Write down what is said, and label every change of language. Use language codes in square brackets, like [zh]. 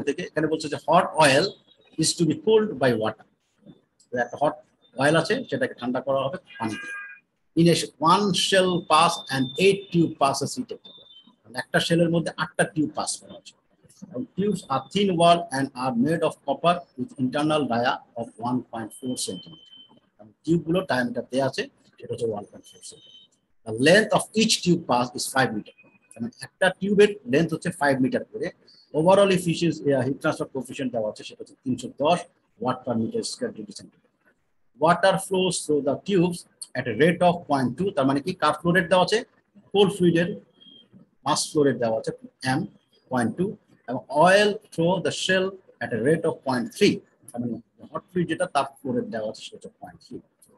[bn] এখানে বলছে যে [en] Hot oil is to be cooled by water. [bn] একটা হট অয়েল আছে, সেটাকে ঠান্ডা করা হবে পানি দিয়ে। [en] In a 1 shell pass and 8 tube passes heated. [bn] একটা শেলের মধ্যে 8টা টিউব পাস করা হচ্ছে। [en] Tubes are thin wall and are made of copper with internal dia of 1.4 cm. [bn] Tube গুলো ডায়ামিটার দেয়া আছে সেটা হচ্ছে 1.4 cm. [en] The length of each tube pass is 5 meter. [bn] মানে একটা টিউবের লেন্থ হচ্ছে 5 মিটার করে। Overall efficiency heat transfer coefficient দেওয়া আছে সেটা হচ্ছে 310 watt per metre square degree centigrade. [en] Water flows through the tubes at a rate of 0.2, [bn] তার মানে কি কার ফ্লো রেট দেওয়া আছে, কোল্ড ফ্লুইডের মাস ফ্লো রেট দেওয়া আছে m 0.2 এবং [en] oil through the shell at a rate of 0.3, [bn] তার মানে হট ফ্লুইড যেটা তার ফ্লো রেট দেওয়া আছে সেটা হচ্ছে 0.3.